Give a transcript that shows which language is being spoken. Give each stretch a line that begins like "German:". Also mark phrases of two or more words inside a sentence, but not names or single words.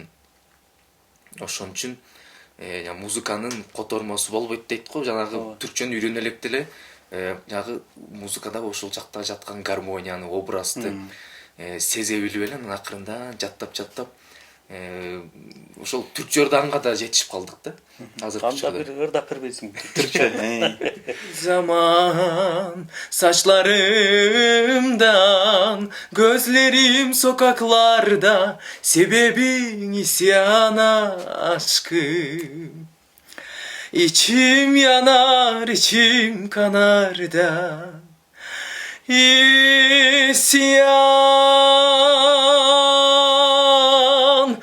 Kyrgyz: Ошон үчүн музыканын котормосу болбойт дейт го, жанагы түркчөнү үйрөнө элек деле жанагы музыкада ошол жакта жаткан гармонияны, образды сезе билип эле анан акырында жаттап ошол түркчө ырданга да жетишип калдык да. Кандай бир ырдап бербейсиңби түркчө?
Turkish: Zaman saçlarımdan, gözlerim sokaklarda, sebebin isyana aşkım. İçim yanar, içim kanar da, isyan.